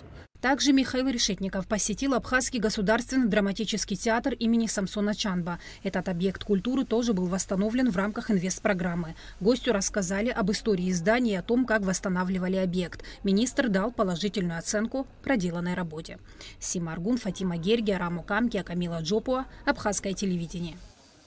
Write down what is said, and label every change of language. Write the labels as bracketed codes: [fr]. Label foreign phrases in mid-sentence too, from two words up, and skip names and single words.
[ru] Также Михаил Решетников посетил Абхазский государственный драматический театр имени Самсона Чанба. Этот объект культуры тоже был восстановлен в рамках инвестпрограммы. Гостю рассказали об истории здания и о том, как восстанавливали объект. Министр дал положительную оценку проделанной работе. Сима Аргун, Фатима Гергия, Раму Камки, Камила Джопуа, Абхазское телевидение.